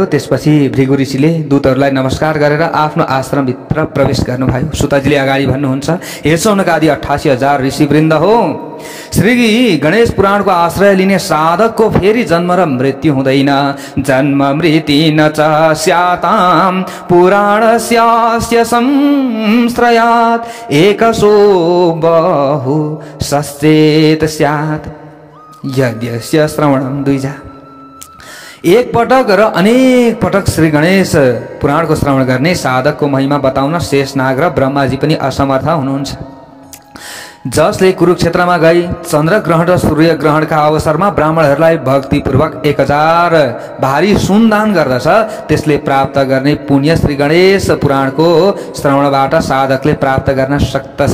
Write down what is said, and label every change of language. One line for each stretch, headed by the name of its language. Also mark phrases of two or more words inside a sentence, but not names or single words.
Nepali: त्यसपछि भृगु ऋषिले दूतहरूलाई नमस्कार गरेर आफ्नो आश्रमभित्र प्रवेश गर्नुभयो। सुताजीले अगाडि भन्नुहुन्छ, हे सौनकादि 88,000 ऋषिवृन्द हो, श्री गणेश पुराणको आश्रय लिने साधकको फेरि जन्म र मृत्यु हुँदैन।
Sanskrit: जन्म मृत्यु न च स्यातां पुराणस्यास्य संश्रयात् एकसो बहु सश्चेत स्यात् यद्यस्य श्रवणं द्विजा।
Nepali: एक पटक र अनेक पटक श्री गणेश पुराणको श्रवण गर्ने साधकको महिमा बताउन शेषनाग र ब्रह्माजी पनि असमर्थ हुनुहुन्छ। जसले कुरुक्षेत्रमा गई चन्द्रग्रहण र सूर्यग्रहणका अवसरमा ब्राह्मणहरूलाई भक्तिपूर्वक 1000 भारी सुनदान गर्दछ, त्यसले प्राप्त गर्ने पुण्य श्री गणेश पुराणको श्रवणबाट साधकले प्राप्त गर्न सक्दछ।